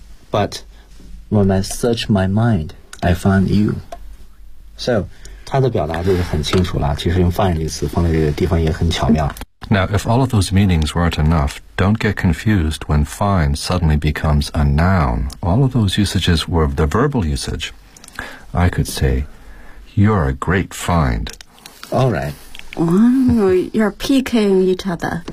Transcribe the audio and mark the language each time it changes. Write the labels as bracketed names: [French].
[English] But when I search my mind, I find you. [Chinese] So, 它的表达就是很清楚了，其实用 find 这个词放在这个地方也很巧妙。 [English] Now, if all of those meanings weren't enough, don't get confused when find suddenly becomes a noun. All of those usages were the verbal usage. I could say, you're a great find. All right. You're picking each other.